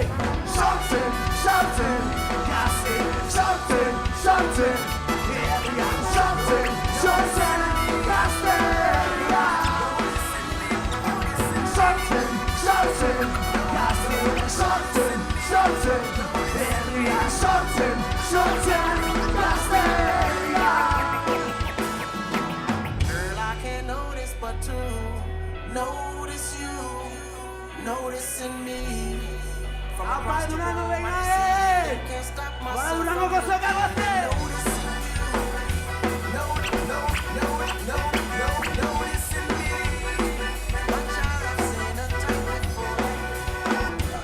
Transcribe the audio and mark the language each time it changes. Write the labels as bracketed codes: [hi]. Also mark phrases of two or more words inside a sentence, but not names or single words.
[eu] Sorten, gazte, sorten Herrian sorten, gazte Sorten, herria sortzen, gazteria [en] Girl, I can't notice but to notice you, noticing me From across the room, I can't stop myself from noticing you noticing me But child, I've seen a type before